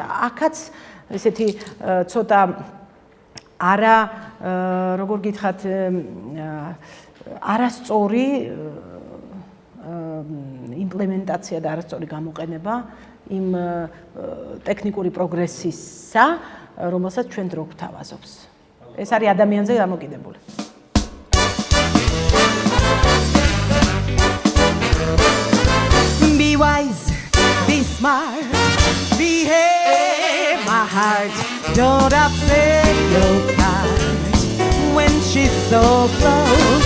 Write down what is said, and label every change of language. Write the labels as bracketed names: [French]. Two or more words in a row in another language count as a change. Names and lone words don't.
[Georgian] აქაც ესეთი ცოტა არა როგორ გითხრათ არასწორი იმპლემენტაცია და არასწორი გამოყენება იმ ტექნიკური პროგრესისა, რომელსაც ჩვენ დრო გვთავაზობს. ეს არის ადამიანზე დამოკიდებული. [English] Be wise, be smart, behave, my heart. Don't upset your heart when she's so close.